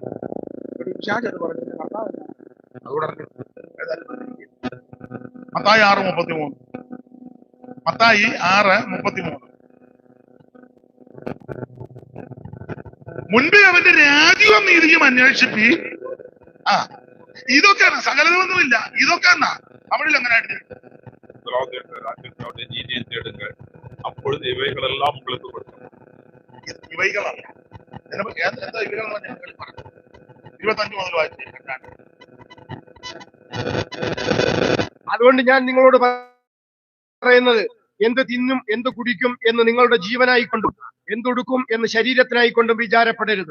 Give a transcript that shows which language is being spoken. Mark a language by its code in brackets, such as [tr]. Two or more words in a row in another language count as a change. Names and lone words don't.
[ml] പിശാച് അത് പറഞ്ഞു. മത്തായി 6:33. മത്തായി 6:33. മുൻപേ അവന്റെ രാജ്യവും നീതിയും അന്വേഷിപ്പി. ഇതൊക്കെയാണ്, സകലതൊന്നുമില്ല. ഇതൊക്കെ എന്നാ തമിഴിൽ അങ്ങനെ [ta] நீதியை தேடுங்கள் அப்பொழுது இவைகளெல்லாம் உங்களுக்கு கொடுக்கும். [ml] ഇവൈകളല്ല. എന്താ ഇവകളെന്ന് ഞങ്ങൾ പറഞ്ഞു. 25 മുതൽ വായിച്ചു. അതുകൊണ്ട് ഞാൻ നിങ്ങളോട് പറയുന്നത്, എന്ത് തിന്നും എന്ത് കുടിക്കും എന്ന് നിങ്ങളുടെ ജീവനായിക്കൊണ്ടും എന്തൊടുക്കും എന്ന് ശരീരത്തിനായിക്കൊണ്ടും വിചാരപ്പെടരുത്.